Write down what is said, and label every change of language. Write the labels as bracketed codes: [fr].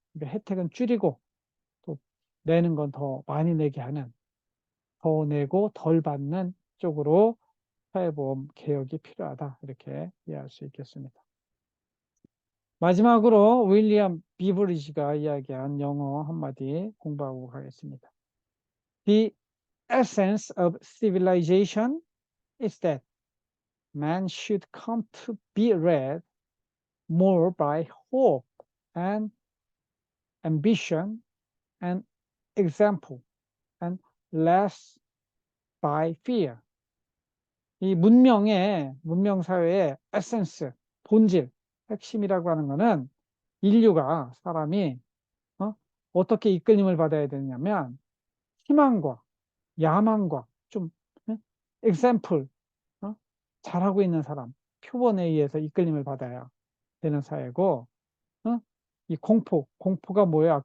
[ko] 그러니까 혜택은 줄이고 또 내는 건 더 많이 내게 하는, 더 내고 덜 받는 쪽으로 사회보험 개혁이 필요하다, 이렇게 이해할 수 있겠습니다. 마지막으로 윌리엄 비버리지가 이야기한 영어 한마디 공부하고 가겠습니다. [en] The essence of civilization is that man should come to be read more by hope and ambition and example and less by fear. [ko] 이 문명사회의 에센스, 본질, 핵심이라고 하는 것은 인류가, 사람이 어떻게 이끌림을 받아야 되냐면 희망과 야망과 좀 example, 잘하고 있는 사람, 표본에 의해서 이끌림을 받아야 되는 사회고, 이 공포가 뭐예요?